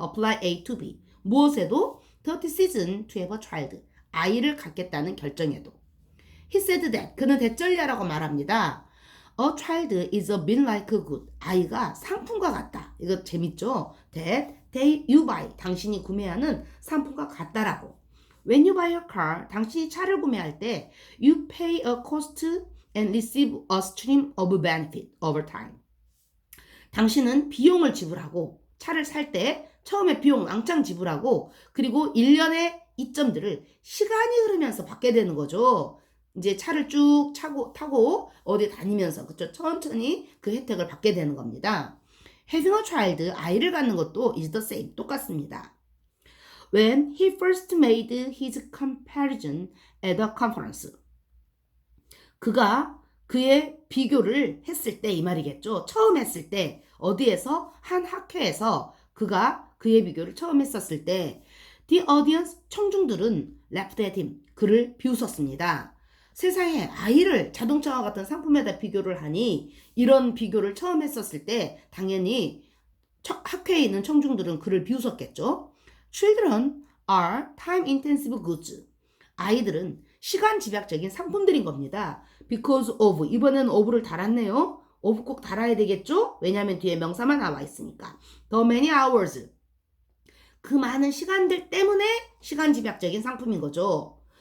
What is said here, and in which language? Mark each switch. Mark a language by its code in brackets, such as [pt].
[en] apply A to B. [ko] 무엇에도 [en] the decision to have a child. [ko] 아이를 갖겠다는 결정에도. [en] He said that. [ko] 그는 대절리하라고 말합니다. [en] A child is a bit like a good. [ko] 아이가 상품과 같다. 이거 재밌죠? [en] That you buy. [ko] 당신이 구매하는 상품과 같다라고. [en] When you buy a car, [ko] 당신이 차를 구매할 때 [en] you pay a cost and receive a stream of benefit over time. [ko] 당신은 비용을 지불하고 차를 살 때 처음에 비용 왕창 지불하고 그리고 1년의 이점들을 시간이 흐르면서 받게 되는 거죠. 이제 차를 쭉 타고 어디 다니면서 그쵸? 천천히 그 혜택을 받게 되는 겁니다. [en] Having a child, [ko] 아이를 갖는 것도 [en] is the same, [ko] 똑같습니다. [en] When he first made his comparison at a conference. [ko] 그가 그의 비교를 했을 때 이 말이겠죠. 처음 했을 때 어디에서 한 학회에서 그가 그의 비교를 처음 했었을 때 [en] the audience [ko] 청중들은 [en] laughed at him [ko] 그를 비웃었습니다. 세상에 아이를 자동차와 같은 상품에다 비교를 하니 이런 비교를 처음 했었을 때 당연히 학회에 있는 청중들은 그를 비웃었겠죠. [en] Children are time-intensive goods. [ko] 아이들은 시간 집약적인 상품들인 겁니다. [en] Because of. [ko] 이번에는 of를 달았네요. of 꼭 달아야 되겠죠? 왜냐하면 뒤에 명사만 나와 있으니까. [en] The many hours. [ko] 그 많은 시간들 때문에 시간 집약적인 상품인 거죠.